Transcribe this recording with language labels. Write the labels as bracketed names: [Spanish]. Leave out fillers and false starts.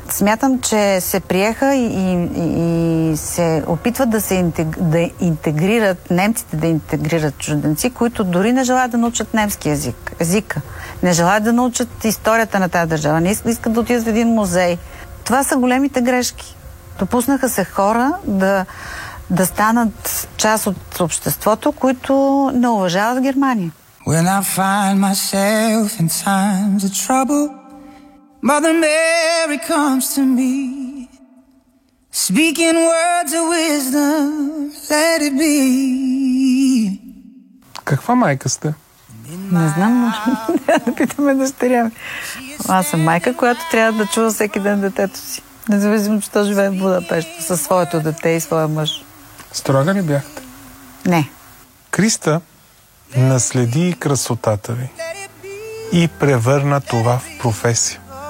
[Bulgarian] Смятам, че се приеха и се опитват да се интегрират немците, да интегрират чужденци, които дори не желаят да научат немски езика. Не желаят да научат историята на тази държава. Не искат да отидат в един музей. Това са големите грешки. Допуснаха се хора да станат част от обществото, които не уважават Германия. [English] When I find myself in times of trouble, Mother Mary comes to me, speaking words of wisdom, let it be. [Bulgarian] Каква майка сте? Не знам, да питаме дъщеря ми. Аз съм майка, която трябва да чува всеки ден детето си. Независимо, че то живее в Будапешт със своето дете и своя мъж. Строга ли бяхте? Не. Криста наследи красотата ви и превърна това в професия.